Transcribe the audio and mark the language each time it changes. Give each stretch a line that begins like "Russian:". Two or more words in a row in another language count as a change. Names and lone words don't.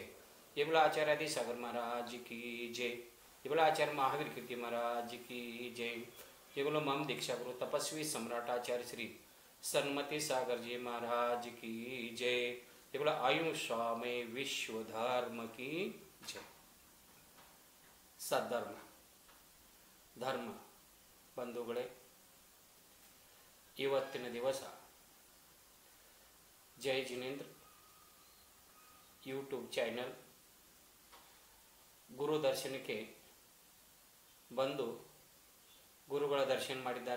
Hindi: जय बोलो आचार्य आदि सागर महाराज की जय। जय बोलो आचार्य महावीर कीर्ति महाराज की जय। जय बोलो मम दीक्षा गुरु तपस्वी सम्राट आचार्य श्री सन्मति सागर जी महाराज की जय। जय बोलो आयु स्वामी विश्व धर्म की जय।
Kannada: सद्धर्म ಧರ್ಮ ಬಂಧುಗಳೇ, ಇವತ್ತಿನ ದಿವಸ ಜೈ ಜಿನೇಂದ್ರ
English: YouTube channel
Kannada: ಗುರು ದರ್ಶನಕ್ಕೆ ಬಂದು ಗುರುಗಳ ದರ್ಶನ ಮಾಡಿದ್ದಾರೆ.